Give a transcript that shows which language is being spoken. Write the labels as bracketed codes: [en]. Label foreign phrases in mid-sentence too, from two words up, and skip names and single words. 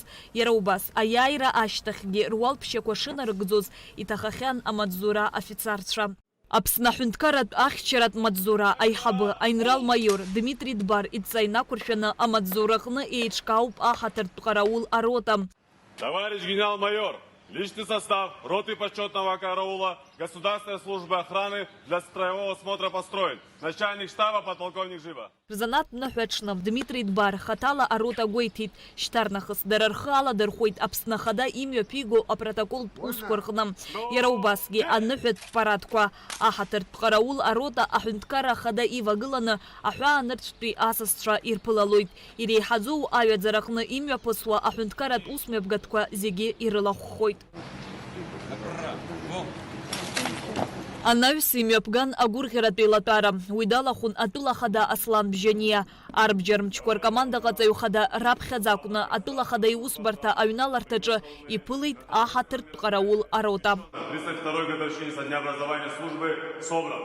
[ab] Иара убас аиааира ашьҭахьгьы руалԥшьақәа шынарыгӡоз иҭахахьан амаҵзура афицарцәа. Аԥсны аҳәынҭқарратә ахьчаратә маҵзура аиҳабы аинрал-майор Дмитрий Дбар идҵа инақәыршәаны амаҵзураҟны еиҿкаауп аҳаҭыртә ҟараул арота. [ru] Товарищ генерал-майор, личный состав роты почетного караула Государственной службы охраны для строевого осмотра построен. Начальник штаба подполковник Жиба. [ab] Рзанааҭтә ныҳәаҽны Дмитрий Дбар хаҭала арота гәеиҭеит. Шьҭарнахыс дара рхы аладырхәит Аԥсны ахада имҩаԥиго апротоколтә усқәа рҟны. Иара убасгьы аныҳәатә парадқәа аҳаҭыртә ҟараул арота аҳәынҭқарра ахада ивагыланы аҳәаанырцәтәи асасцәа ирԥылалоит. Иреиҳаӡоу аҩаӡараҟны имҩаԥысуа аҳәынҭқарратә усмҩаԥгатәқәа зегьы ирылахәхоит. Анаҩс имҩаԥган агәырӷьаратәи латәара. Уи далахәын атәыла хада Аслан Бжьаниа. Арбџьармчқәа ркомандаҟаҵаҩ хада раԥхьаӡа акәны атәыла хада иусбарҭа аҩналарҭаҿы иԥылеит аҳаҭыртә ҟараул арота. [ru] 32-й годовщине со дня образования службы собран.